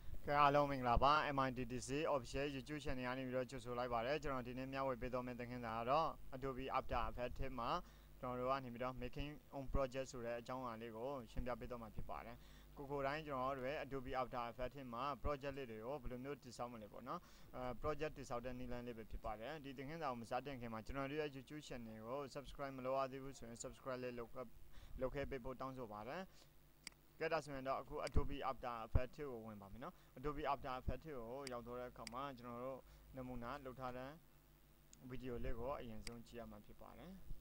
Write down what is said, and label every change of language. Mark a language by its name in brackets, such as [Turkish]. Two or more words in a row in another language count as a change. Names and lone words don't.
[Burmese] Hello မင်္ဂလာပါ MITDC [English] official YouTube channel [Burmese] ကနေပြီးတော့ကြိုဆိုလိုက်ပါတယ်ကျွန်တော်ဒီနေ့မျှဝေပေးသွားမယ့်သင်ခန်းစာကတော့ Adobe After Effects မှာကျွန်တော်တို့ကနေပြီးတော့ [English] making on project [Burmese] ဆို တဲ့အကြောင်းအရာလေးကိုရှင်းပြပေးသွားမှာဖြစ်ပါတယ်ကိုတိုင်းကျွန်တော်တို့ Adobe After Effects မှာ project လေးတွေကိုဘယ်လိုမျိုးတည်ဆောက်မလဲပေါ့နော်project တည်ဆောက်တဲ့နည်းလမ်းလေးပဲဖြစ်ပါတယ်ဒီသင်ခန်းစာကိုမစတင်ခင်မှာကျွန်တော်တို့ရဲ့ [English] YouTube channel [Burmese] ကို subscribe မလုပ်ရသေးဘူးဆိုရင် subscribe လေးလုပ်ခဲ့ပေးဖို့တောင်းဆိုပါတယ်ကဲဒါဆိုရင်တော့အခု Adobe After Effects ကိုဝင်ပါမယ်နော် Adobe After Effects ကိုရောက်တော့တဲ့အခါမှာကျွန်တော်တို့နမူနာလုပ်ထားတဲ့ဗီဒီယိုလေးကိုအရင်ဆုံးကြည့်ရမှာဖြစ်ပါတယ်